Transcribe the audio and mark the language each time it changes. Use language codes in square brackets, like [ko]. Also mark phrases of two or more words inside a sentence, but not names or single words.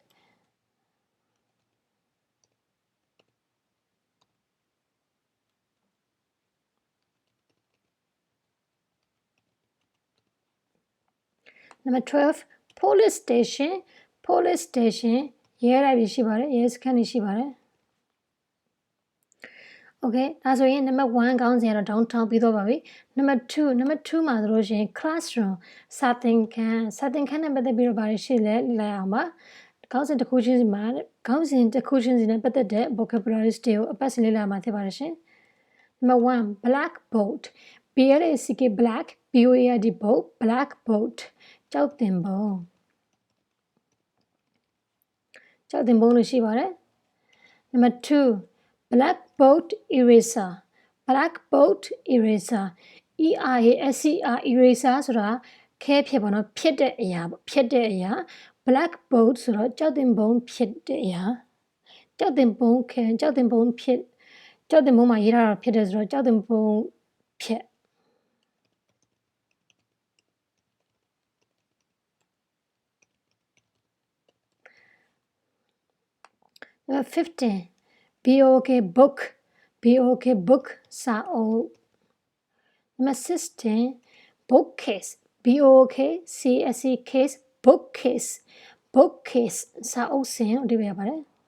[en] number 12 police station [my] ရဲတိုက်တွေရှိပါတယ်ရဲစခန်းတွေရှိပါတယ် okay ဒါဆိုရင် number 1 ခေါင်းစဉ်ကတော့ downtown ပြီးတော့ပါပြီ number 2မှာဆိုလို့ရှိရင် classroom စာသင်ခန်းနဲ့ပတ်သက်ပြီးတော့ဗာရှိလဲလိုက်အောင်ပါခေါင်းစဉ်တစ်ခုချင်းစီနဲ့ပတ်သက်တဲ့ vocabularies တွေကိုအပတ်စဉ်လေ့လာမှာဖြစ်ပါတယ်ရှင် [en] number 1 blackboard BLACK black BOARD board blackboard [my] ကျောက်သင်ပုံ လို့ရှိပါတယ် [en] number 2 blackboard eraser ERASER eraser [my] ဆိုတာခဲဖြစ်ပါတော့ဖြစ်တဲ့အရာပေါ့ဖြစ်တဲ့အရာ blackboard ဆိုတော့ကျောက်သင်ပုံဖြစ်တဲ့အရာကျောက်သင်ပုံ မှာရေးထားတာဖြစ်တယ်ဆိုတော့ကျောက်သင်ပုံဖြစ် [en] number 15 BOK book [my] စာအုပ် [en] number 16 bookcase bookcase case bookcase [my] စာအုပ်စင်အဓိပ္ပာယ်ရပါတယ်